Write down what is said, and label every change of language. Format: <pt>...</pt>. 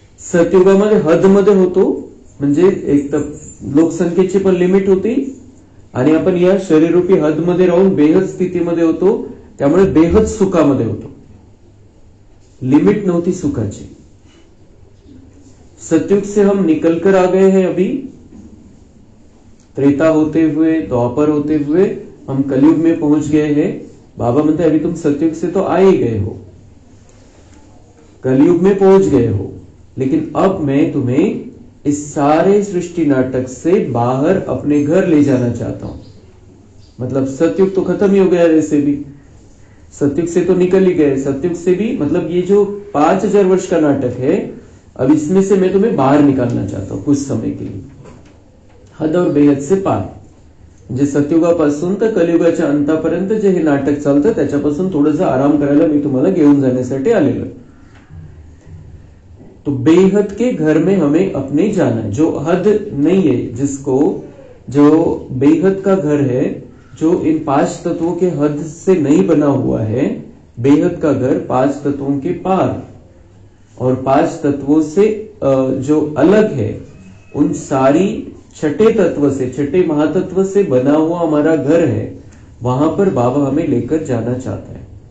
<mr>सतयुगामध्ये हद मध्ये होतो, म्हणजे एक तर लोकसंख्येची पण लिमिट होती आणि आपण या शरीररूपी हद मध्ये राहून बेहद स्थितीमध्ये होतो, त्यामुळे बेहद सुखामध्ये होतो, लिमिट नव्हती सुखाची।</mr> <hi>सतयुग से हम निकल कर आ गए हैं, अभी त्रेता होते हुए, द्वापर होते हुए हम कलयुग में पहुंच गए हैं।</hi> <mr>बाबा म्हणते</mr> <hi>अभी तुम सतयुग से तो आ ही गए हो। कलयुग में पहुंच गए हो, लेकिन अब मैं तुम्हें इस सारे सृष्टि नाटक से बाहर अपने घर ले जाना चाहता हूं। मतलब सतयुग तो खत्म ही हो गया, वैसे भी सतयुग से तो निकल ही गए, सतयुग से भी मतलब ये जो 5000 वर्ष का नाटक है, अब इसमें से मैं तुम्हें बाहर निकालना चाहता हूं कुछ समय के लिए, हद और बेहद से पार।</hi> <mr>म्हणजे सतयुगापासून तर कलियुगाच्या अंतापर्यंत जे हे नाटक चालतं त्याच्यापासून थोडंसं आराम करायला मी तुम्हाला घेऊन जाण्यासाठी आलेलो।</mr> <hi>तो बेहद के घर में हमें अपने जाना है, जो हद नहीं है, जिसको जो बेहद का घर है, जो इन 5 तत्वों के हद से नहीं बना हुआ है, बेहद का घर 5 तत्वों के पार और 5 तत्वों से जो अलग है, उन सारी छठे तत्व से, छठे महातत्व से बना हुआ हमारा घर है, वहां पर बाबा हमें लेकर जाना चाहता है।</hi>